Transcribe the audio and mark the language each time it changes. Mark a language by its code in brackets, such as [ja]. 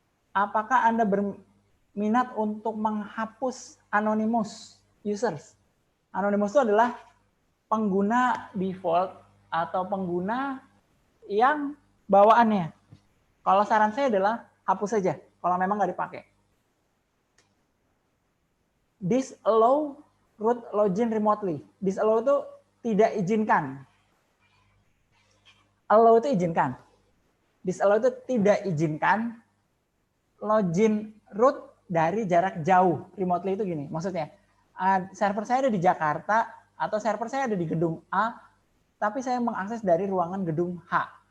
[id] Apakah Anda berminat untuk menghapus anonymous users? Anonymous itu adalah pengguna default atau pengguna yang bawaannya. Kalau saran saya adalah hapus saja kalau memang nggak dipakai. [en] Disallow root login remotely. [id] Disallow itu tidak izinkan. Allow itu izinkan. Disallow itu tidak izinkan login root dari jarak jauh. Remotely itu gini, maksudnya server saya ada di Jakarta atau server saya ada di gedung A, tapi saya mengakses dari ruangan gedung H.